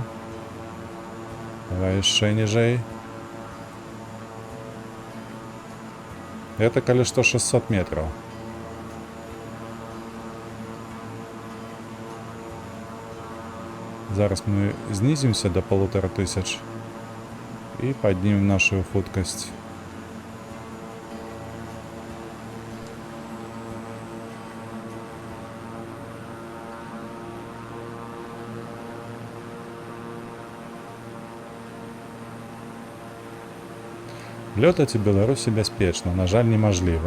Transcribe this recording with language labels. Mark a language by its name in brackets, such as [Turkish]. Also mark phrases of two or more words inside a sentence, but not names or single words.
[Belarusian] Давай яшчэ ніжэй. Это калі што 600 метраў. [Russian] Зараз мы знизимся до 1500 и поднимем нашу хуткость. [Belarusian] Лётаць у Беларусі бяспечна, на жаль, немажліва.